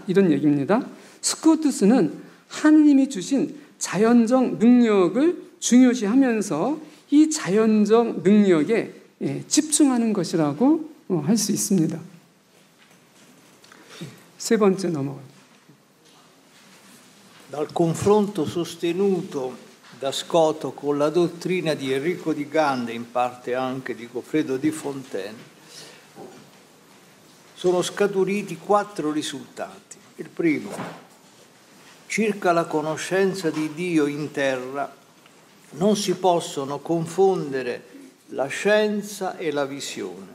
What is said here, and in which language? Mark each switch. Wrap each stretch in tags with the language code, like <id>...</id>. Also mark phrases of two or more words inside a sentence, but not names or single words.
<ko>이런 얘기입니다. 스코투스는 하느님이 주신 자연적 능력을 중요시하면서 이 자연적 능력에 집중하는 것이라고 할 수 있습니다. 세 번째 넘어가요.</ko> <it>Dal confronto sostenuto da Scoto con la dottrina di Enrico di Ganda, in parte anche di Goffredo di Fontaine, sono scaturiti 4 risultati. Il primo, circa la conoscenza di Dio in terra, non si possono confondere la scienza e la visione.</it>